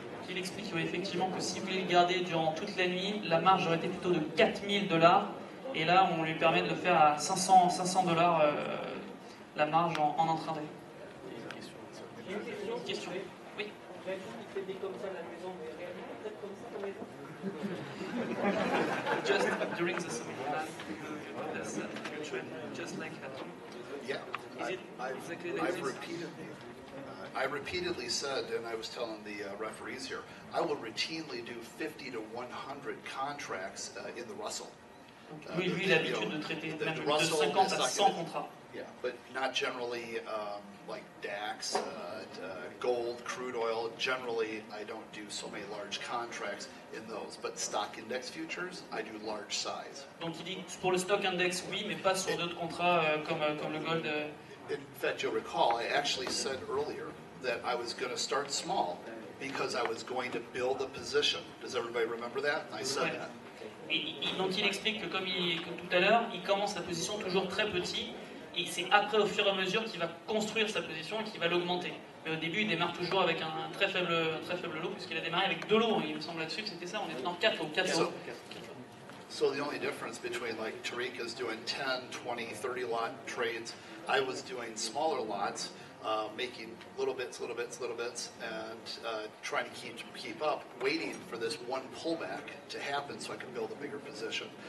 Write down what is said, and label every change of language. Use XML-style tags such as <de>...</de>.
<fr>Il explique effectivement que si vous voulez le garder durant toute la nuit, la marge aurait été plutôt de 4000 $, et là on lui permet de le faire à 500 $, la marge en intraday. Une question. Oui. Il fait comme ça à la maison, mais réellement, peut-être comme ça à la maison.</fr> <en>Just during the seminar, that's your trend, just like that. Yeah, Is it exactly like this? I repeatedly said, and I was telling the referees here, I will routinely do 50 to 100 contracts in the Russell.</en> <fr>Oui, lui, il a l'habitude de traiter même de 50 à 100 contrats.</fr> <en>Yeah, but not generally like DAX, gold, crude oil. Generally, I don't do so many large contracts in those. But stock index futures, I do large size.</en> <fr>Donc il dit pour le stock index, oui, mais pas sur d'autres contrats comme le gold.</fr> <en>In fact, you'll recall, I actually said earlier that I was going to start small because I was going to build a position. Does everybody remember that? I said that.</en> <fr>Donc il explique que comme tout à l'heure, il commence sa position toujours très petit, et c'est après au fur et à mesure qu'il va construire sa position et qu'il va l'augmenter. Mais au début, il démarre toujours avec un très faible lot, puisqu'il a démarré avec 2 lots, il me semble là-dessus que c'était ça, on était dans 4 lots.</fr> <en>So the only difference between like Tariq's doing 10, 20, 30 lot trades, I was doing smaller lots, making little bits, and trying to keep up, waiting for this one pullback to happen so I could build a bigger position.</en>